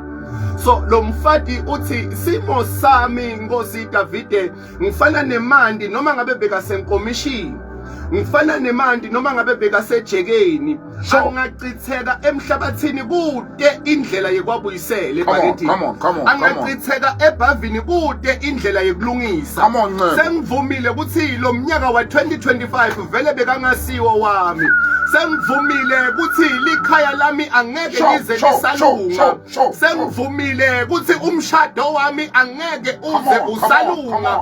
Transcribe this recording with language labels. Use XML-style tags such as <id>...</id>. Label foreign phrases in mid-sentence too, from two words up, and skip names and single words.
<ss>So lo mfati uthi simo sami Nkosi Davide ngifana nemandi noma ngabe beka senkomishini. Ngifana nemandi noma ngabe beka sejekeni. Angachitheka emhlabathini kude indlela yekwabuyisela ebakithi.</ss> <en>Come on.</en> <ss>Angachitheka ebhavini kude indlela yekulungisa. Sengivumile ukuthi lo mnyaka wa 2025 vele bekangasiwo wami. Sengivumile ukuthi likhaya lami angeke lize lisalunga. Sengivumile ukuthi umshado wami angeke uze usalunga.</ss>